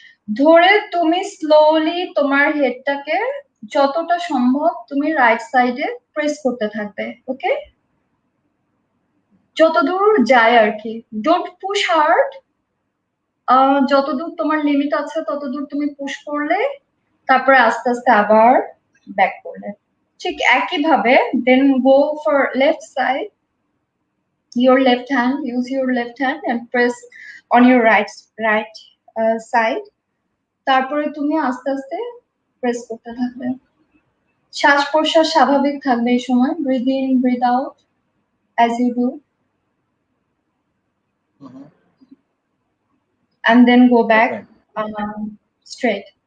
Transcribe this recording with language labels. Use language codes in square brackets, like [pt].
[bn] ধরে তুমি স্লোলি তোমার হেডটাকে যতটা সম্ভব তুমি রাইট সাইডে প্রেস করতে থাকবে, ওকে, যতদূর যায় আর কি। [en] don't push hard, [bn] যতদূর তোমার লিমিট আছে ততদূর তুমি পুশ করলে, তারপরে আস্তে আস্তে আবার ব্যাক করলে, ঠিক একইভাবে। [en] Then go for left side, your left hand, use your left hand and press on your right side. [bn] তারপরে তুমি আস্তে আস্তে প্রেস করতে থাকবে। শ্বাস প্রশ্বাস স্বাভাবিক থাকবে এই সময়, [en] Breathe in breathe out as you do, and then go back straight.